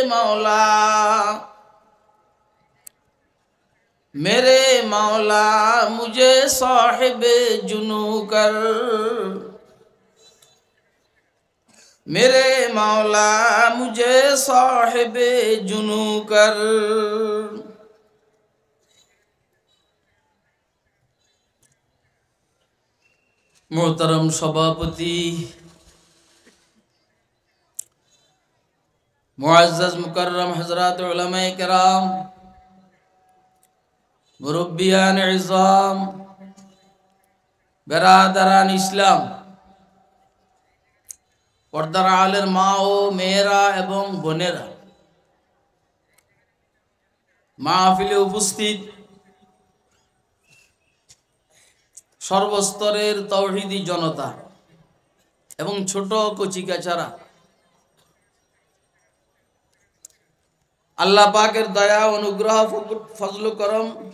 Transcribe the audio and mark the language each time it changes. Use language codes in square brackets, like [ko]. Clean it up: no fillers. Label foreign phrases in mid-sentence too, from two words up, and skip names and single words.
[ur] مولا مجھے صاحب جنو کر میرے مولا مجھے صاحب جنو کر [bn] محترم সভাপতি মুআজ্জাজ মুকাররম হযরত উলামায়ে কেরাম মুরব্বিয়ান ইজাম বেরাদারান ইসলাম পর্দার আলের মা ও মেয়েরা এবং বোনেরা মাহফিলে উপস্থিত সর্বস্তরের তাওহীদি জনতা এবং ছোট কচিকাচারা আল্লাহ পাকের দয়া অনুগ্রহ ফজল করম